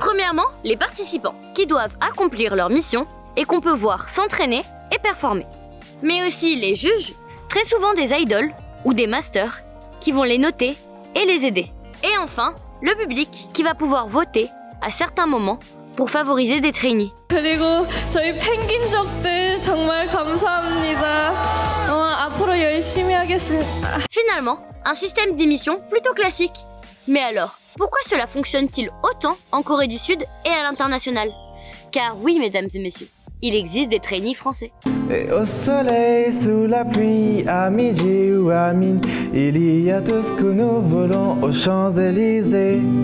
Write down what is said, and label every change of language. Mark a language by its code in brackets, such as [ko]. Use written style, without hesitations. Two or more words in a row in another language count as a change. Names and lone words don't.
[fr] Premièrement, les participants, qui doivent accomplir leur mission et qu'on peut voir s'entraîner et performer. Mais aussi les juges, très souvent des idoles ou des masters, qui vont les noter et les aider. Et enfin, le public, qui va pouvoir voter à certains moments pour favoriser des trainees. [ko] 그리고 저희 펭귄족들 정말 감사합니다. 앞으로 열심히 하겠습니다. [fr] Finalement, un système d'émission plutôt classique. Mais alors, pourquoi cela fonctionne-t-il autant en Corée du Sud et à l'international? Car oui, mesdames et messieurs, il existe des trainees français. Et au soleil, sous la pluie, à midi ou à mine, il y a tout ce que nous voulons aux Champs-Élysées.